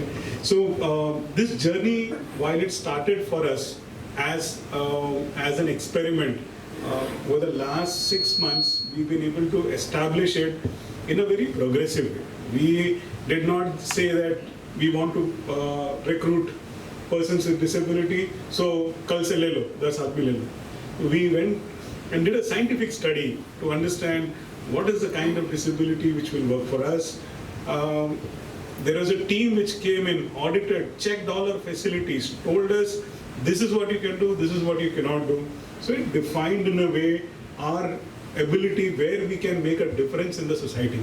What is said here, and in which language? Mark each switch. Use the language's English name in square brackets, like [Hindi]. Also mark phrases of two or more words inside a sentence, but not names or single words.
[English] So this journey, while it started for us as an experiment, over the last 6 months, we've been able to establish it in a very progressive way. We did not say that we want to recruit persons with disability, so [Hindi] कल से ले लो, 10 आदमी ले लो. [English] We went and did a scientific study to understand what is the kind of disability which will work for us. There was a team which came in, audited, checked all our facilities, told us this is what you can do, this is what you cannot do. So it defined in a way our ability where we can make a difference in the society.